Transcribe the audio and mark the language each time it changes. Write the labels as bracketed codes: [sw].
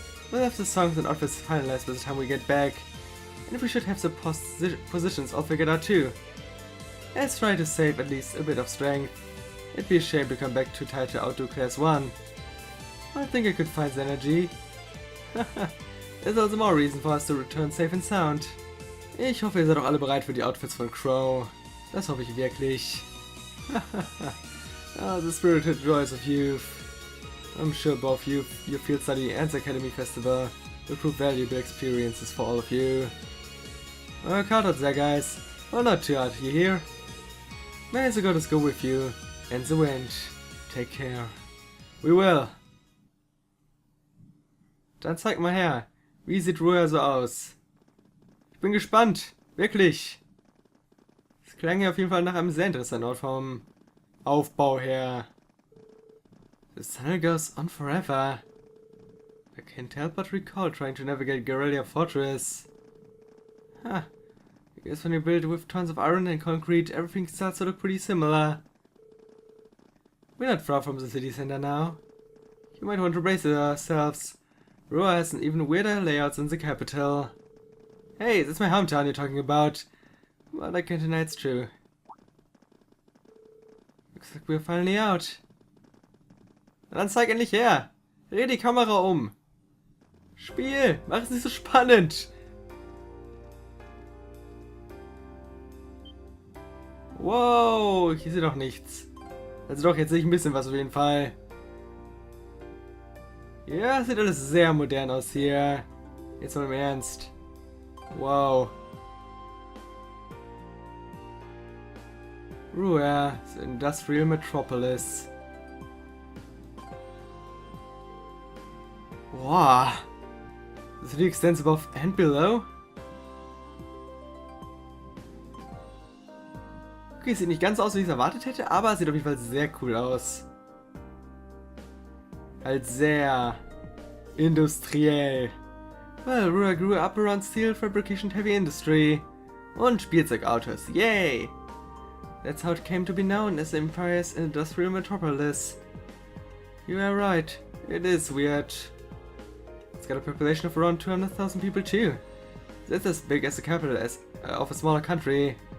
[en] We'll have the songs and outfits finalized by the time we get back, and we should have the positions all figured out too. Let's try to save at least a bit of strength. It'd be a shame to come back too tired to outdo Class 1. I think I could find the energy. There's also more reason for us to return safe and sound. [de] Ich hoffe, ihr seid auch alle bereit für die Outfits von Crow. Das hoffe ich wirklich. [en] Oh, the spirited joys of youth. I'm sure both you, your field study and the Academy Festival will prove valuable experiences for all of you. Work hard out there, guys. Well, not too hard, you hear? May the goddess go with you, and the wind. Take care. We will. [de] Dann zeig mal her. Wie sieht Ruhr so aus? Ich bin gespannt. Wirklich. Es klang ja auf jeden Fall nach einem sehr interessanten Ort vom Aufbau her. [en] The sun goes on forever. I can't help but recall trying to navigate Guerrilla Fortress. Huh. I guess when you build with tons of iron and concrete, everything starts to look pretty similar. We're not far from the city center now. You might want to brace yourselves. Rua has an even weirder layout than the capital. Hey, that's my hometown you're talking about. Well, I can't deny it's true. Looks like we're finally out. [de] Dann zeig endlich her. Dreh die Kamera um. Spiel, mach es nicht so spannend. Wow, ich sehe doch nichts. Also doch, jetzt sehe ich ein bisschen was auf jeden Fall. Ja, sieht alles sehr modern aus hier. Jetzt mal im Ernst. Wow. [en] Rua, the Industrial Metropolis. Wow. The city extends above and below. [de] Okay, sieht nicht ganz aus, wie ich es erwartet hätte, aber sieht auf jeden Fall sehr cool aus. Halt sehr industriell. [en] Well, Rua grew up around steel fabrication heavy industry. [de] Und Spielzeugautos, yay! [en] That's how it came to be known as the Empire's Industrial Metropolis. You are right, it is weird. It's got a population of around 200,000 people too. That's as big as the capital of a smaller country.